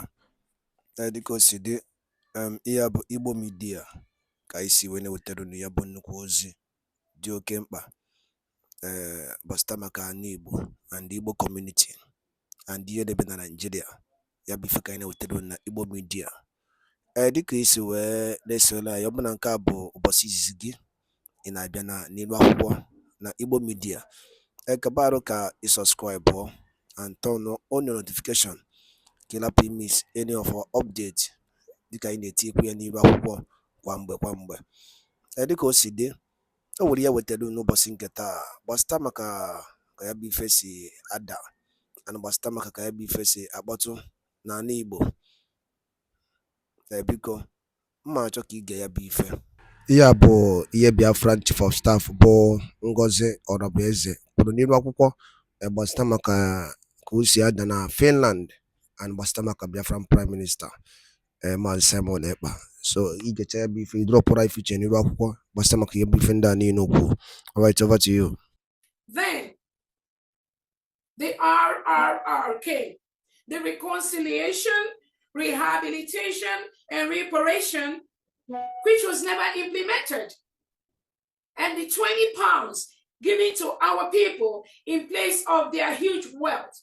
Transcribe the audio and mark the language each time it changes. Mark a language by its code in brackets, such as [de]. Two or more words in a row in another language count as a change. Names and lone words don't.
[ig] Dịka o si dị, ihe a bụ Igbo Media ka anyị si wee na-ewetara unu ya bụ nnukwu ozi dị oke mkpa gbasịta maka ana Igbo [en] and Igbo community [ig] and ihe debe na Nigeria. Ya bụ ife ka anyị na-ewetara unu na Igbo Media. Dịka isi wee na-esole anyị, ọ bụ na nke a bụ ụbọchị izizi gị ị na-abịa n'ilu akwụkwọ na Igbo Media, kabaru ka i [en] subscribe and turn on your notification [ig] ka ị lapụ [en] miss any of our update [ig] dịka anyị na-etikwu ya n'ilu akwụkwọ kwa mgbe. Dịka o si dị, o nwere ya wetara n'ụbọchị nke taa gbasịta maka ka ya bụ ife si ada and gbasịta maka ka ya bụ ife si akpọtụ n'ala Igbo. Biko mma achọ ka ige ya bụ ife. Ihe a bụ ihe Biafra Chief of Staff bụ Ngozi Orabueze kwuru n'ilu akwụkwọ gbasịta maka ka o si ada na Finland and gbasịta maka Biafran Prime Minister Maazị Simon Ekpa. So igecha ya bụ ife, idropụra ife iche n'ilu akwụkwọ gbasịta maka ihe bụ ife ndị a niile okwu. [en] All right, over to you. Then the RRR came, the reconciliation, rehabilitation, and reparation, which was never implemented. And the 20 pounds given to our people in place of their huge wealth.